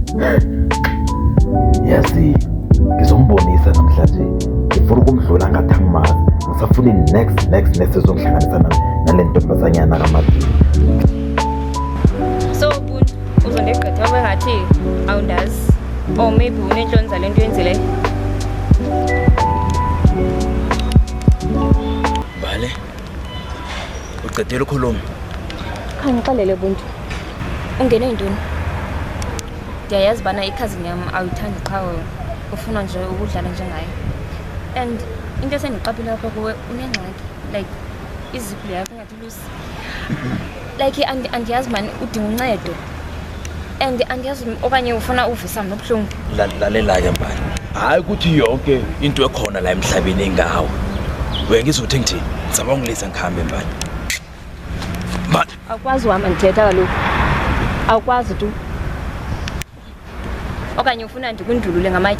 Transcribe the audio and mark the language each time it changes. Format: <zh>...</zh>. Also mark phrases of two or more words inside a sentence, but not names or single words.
<zu>Yazi, ngizombonisa namhlanje. Ngifuna ukumdlula ngathi angimazi. Ngisafuna next ezongihlanganisa nale ntombazanyana kaMadiye.</zu> <xh>So Buntu uzondigqitha ngathi awundazi or maybe unenhloni le nto yenzileyo.</xh> <zu>Bale, uqedile ukukhuluma?</zu> <xh>Khangixelele Buntu, ungene yintoni? Ndiyayazi bana ikhazini yam awuyithandi qha ufuna nje ukudlala njengayo, and into esendiqaphile apha kuwe unengxaki, like iziphulo yakho ngathi lusi, like andiyazi mani udinga uncedo, and andiyazi okanye ufuna uvisa nobuhlungu.</xh> <zu>Lalela-ke Mbali, hayi ukuthi yonke into ekhona la emhlabeni engawe. Wena ngizothi ngithini? Ngizaba ngilisa ngikhambe Mbali. Mbali,</zu> <xh>awukwazi uhamba ndithetha kaloku, awukwazi tu. Okanye ufuna ndikundulule ngamatye?</xh>